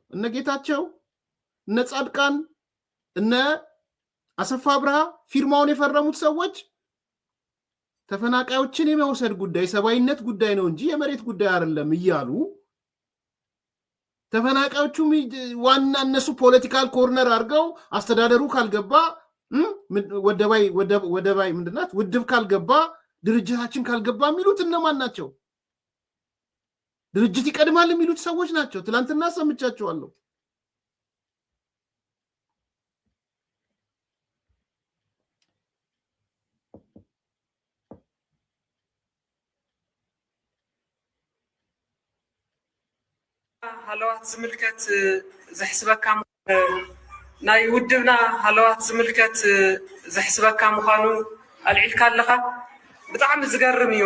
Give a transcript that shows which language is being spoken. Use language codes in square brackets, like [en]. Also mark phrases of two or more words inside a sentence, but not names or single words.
[am] እነ ጌታቸው፣ እነ ጻድቃን፣ እነ አሰፋ ብርሃ ፊርማውን የፈረሙት ሰዎች ተፈናቃዮችን የመውሰድ ጉዳይ ሰብአዊነት ጉዳይ ነው እንጂ የመሬት ጉዳይ አይደለም እያሉ ተፈናቃዮቹም ዋና እነሱ [en] political corner [am] አድርገው አስተዳደሩ ካልገባ ወደባይ ምንድናት ውድብ ካልገባ ድርጅታችን ካልገባ የሚሉት እነማን ናቸው? ድርጅት ይቀድማል የሚሉት ሰዎች ናቸው። ትላንትና ሰምቻቸዋለሁ። [ti] ሃለዋት ዝምልከት ዘሕስበካ ናይ ውድብና ሃለዋት ዝምልከት ዘሕስበካ ምዃኑ አልዒልካ ኣለኻ ብጣዕሚ ዝገርም እዩ።